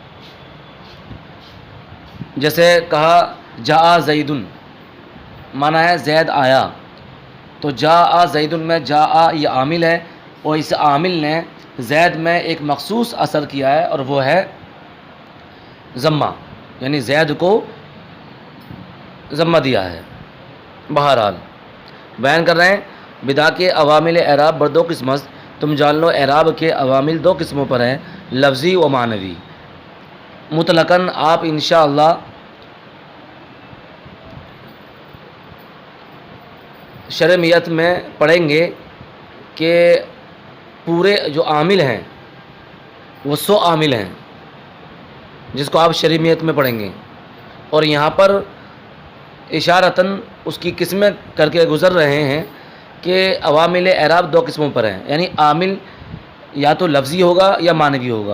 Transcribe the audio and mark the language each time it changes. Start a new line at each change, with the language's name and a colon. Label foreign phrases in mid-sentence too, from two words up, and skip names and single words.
Urdu: جیسے کہا
Arabic: جاء زیدن،
Urdu: معنی ہے زید آیا، تو
Arabic: جاء زیدن
Urdu: میں جاء یہ عامل ہے، اور اس عامل نے زید میں ایک مخصوص اثر کیا ہے، اور وہ ہے ضمہ، یعنی زید کو ضمہ دیا ہے۔ بہرحال بیان کر رہے ہیں بدا کے عوامل اعراب
Persian: بر دو قسم است۔
Urdu: تم جان لو اعراب کے عوامل دو قسموں پر ہیں، لفظی و معنوی۔ مطلقاً آپ انشاءاللہ شرمیت میں پڑھیں گے کہ پورے جو عامل ہیں وہ 100 عامل ہیں، جس کو آپ شرمیت میں پڑھیں گے، اور یہاں پر اشارتاً اس کی قسمیں کر کے گزر رہے ہیں کہ عوامل اعراب دو قسموں پر ہیں، یعنی عامل یا تو لفظی ہوگا یا معنوی ہوگا۔